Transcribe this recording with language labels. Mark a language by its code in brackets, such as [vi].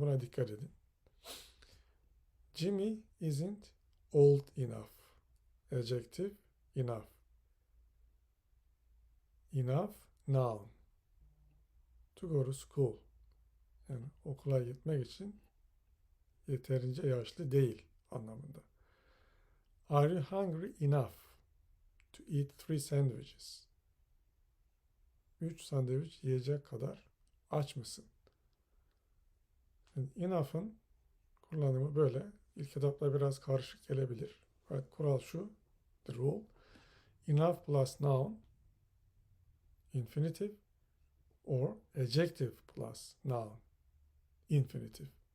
[tr] Buna dikkat edin. [en] Jimmy isn't old enough. Adjective, enough. Enough, noun. To go to school. [tr] Yani okula gitmek için yeterince yaşlı değil anlamında. [en] Are you hungry enough to eat 3 sandwiches? [tr] 3 sandviç yiyecek kadar aç mısın? Yani enough'ın kullanımı böyle. İlk etapta biraz karışık gelebilir. Evet, kural şu. [en] The rule. Enough plus noun, infinitive, or adjective plus noun, infinitive.